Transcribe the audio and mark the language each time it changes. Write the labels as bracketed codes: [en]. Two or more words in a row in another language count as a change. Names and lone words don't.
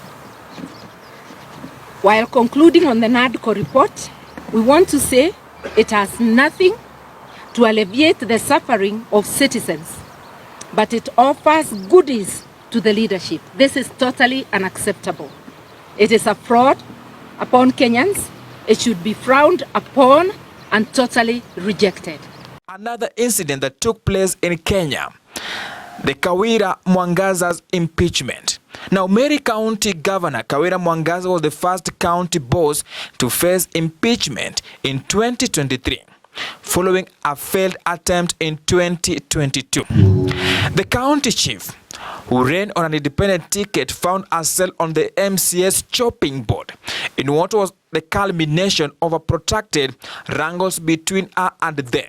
[en] While concluding on the NADCO report, we want to say it has nothing to alleviate the suffering of citizens, but it offers goodies to the leadership. This is totally unacceptable. It is a fraud upon Kenyans. It should be frowned upon and totally rejected. Another incident that took place in Kenya, the Kawira Mwangaza's impeachment. Now, Meru County Governor Kawira Mwangaza was the first county boss to face impeachment in 2023, following a failed attempt in 2022. The county chief, who ran on an independent ticket, found herself on the MCA's chopping board in what was the culmination of a protracted wrangles between her and them.